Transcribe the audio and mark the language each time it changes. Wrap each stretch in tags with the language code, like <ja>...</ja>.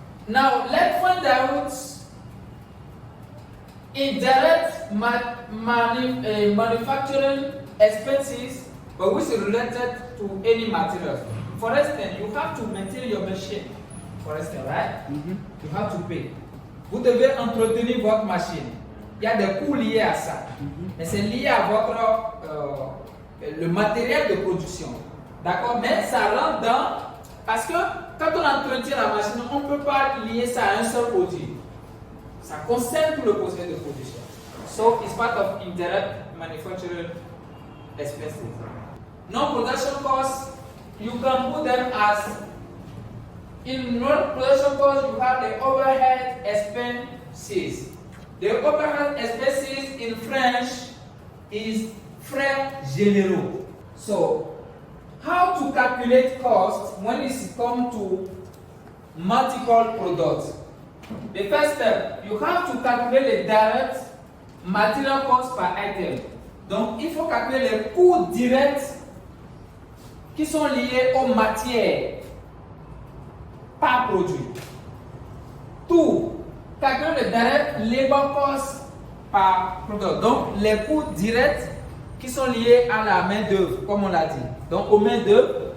<en>Now let's find out indirect manufacturing expenses, but which is related to any materials. For instance, you have to maintain your machine. For instance, right? You have to pay.</en> <fr>Vous devez entretenir votre machine. Il y a des coûts liés à ça. Mais c'est lié à votre le matériel de production. D'accord? Mais ça rentre dans... Parce que quand on entretient la machine, on ne peut pas lier ça à un seul produit. Ça concerne tout le processus de production.</fr> <en>So, it's part of indirect manufacturing expenses. Non-production costs, you can put them as... In non-production costs, you have the overhead expenses. The overhead expenses in French is frais généraux. So, how to calculate cost when it comes to multiple products? The first step, you have to calculate the direct material cost per item.</en> <fr>Donc, il faut calculer les coûts directs qui sont liés aux matières par produit. Tout. Calculer le</fr> <en>direct labor cost</en> <fr>par produit. Donc, les coûts directs qui sont liés à la main-d'œuvre, comme on l'a dit. Donc, aux main-d'œuvre.</fr>